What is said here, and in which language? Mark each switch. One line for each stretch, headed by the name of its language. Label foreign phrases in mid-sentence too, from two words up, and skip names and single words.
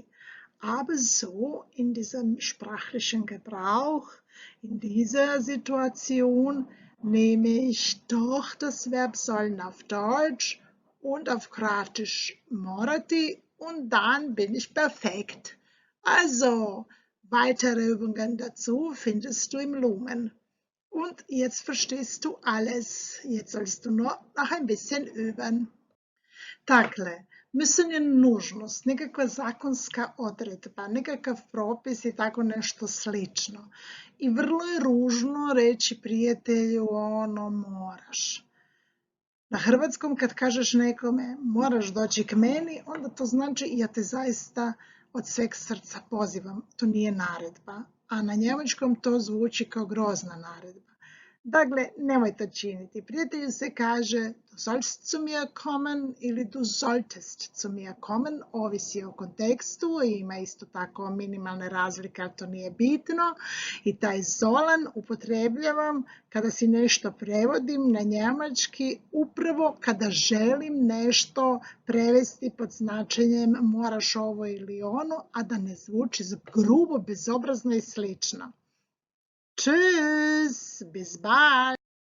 German: Aber so in diesem sprachlichen Gebrauch, in dieser Situation, nehme ich doch das Verb sollen auf Deutsch und auf Kroatisch morati und dann bin ich perfekt. Also, weitere Übungen dazu findest du im Lumen. Und jetzt verstehst du alles. Jetzt sollst du nur noch ein bisschen üben.
Croatian: Dakle, müssen je nužnost, nekakva zakonska odredba, nekakav propis i tako nešto slično. I vrlo je ružno reći prijatelju ono moraš. Na hrvatskom kad kažeš nekome moraš doći k meni, onda to znači ja te zaista od sveg srca pozivam. To nije naredba. A na njemačkom to zvuči kao grozna naredba. Dakle, nemoj to činiti. Prijatelju se kaže
German: du sollst zu mir kommen
Croatian: ili
German: du solltest zu mir kommen,
Croatian: ovisi o kontekstu, ima isto tako minimalne razlike, ali to nije bitno. I taj sollen upotrebljavam kada si nešto prevodim na njemački, upravo kada želim nešto prevesti pod značenjem moraš ovo ili ono, a da ne zvuči grubo, bezobrazno i slično.
German: Tschüss, bis bald.